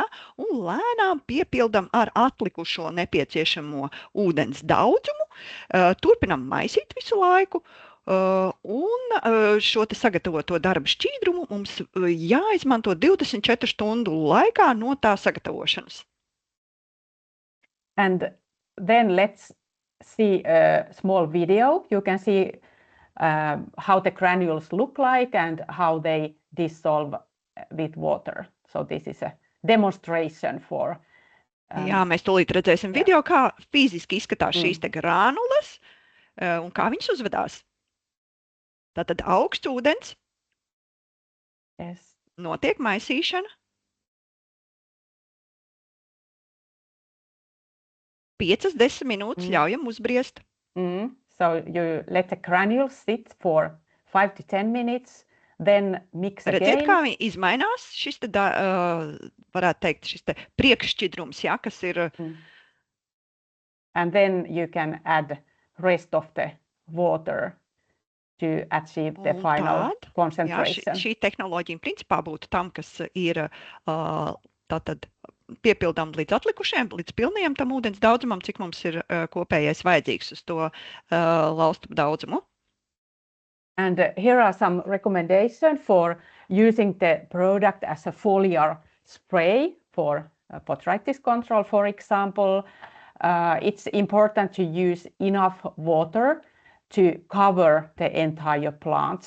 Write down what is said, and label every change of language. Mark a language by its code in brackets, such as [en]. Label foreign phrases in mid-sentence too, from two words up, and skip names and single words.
[lv] Un lēnām piepildam ar atlikušo nepieciešamo ūdens daudzumu, turpinam maisīt visu laiku, un šo sagatavoto darba šķīdrumu mums jāizmanto 24 stundu laikā no tā sagatavošanas. [en] And then let's see a small video. You can see how the granules look like and how they dissolve with water. So this is a demonstration for. [lv] Jā, mēs tūlīt redzēsim video, kā fiziski izskatās šīs te granulas un kā viņas uzvedās. Tātad augsts ūdens, notiek maisīšana, 5-10 minūtes ļaujam uzbriest. [en] So you let the granules sit for 5 to 10 minutes, then mix again. [lv] Redziet, kā viņi izmainās, šis te, varētu teikt, šis te priekššķidrums, ja, kas ir. [en] And then you can add rest of the water to achieve the final concentration. [lv] Jā, šī tehnoloģija principā būtu tam, kas ir tātad piepildām līdz atlikušiem, līdz pilnajam tam ūdens daudzumam, cik mums ir kopējais vajadzīgs uz to laustu daudzumu. [en] And here are some recommendations for using the product as a foliar spray for botrytis control, for example. It's important to use enough water to cover the entire plant.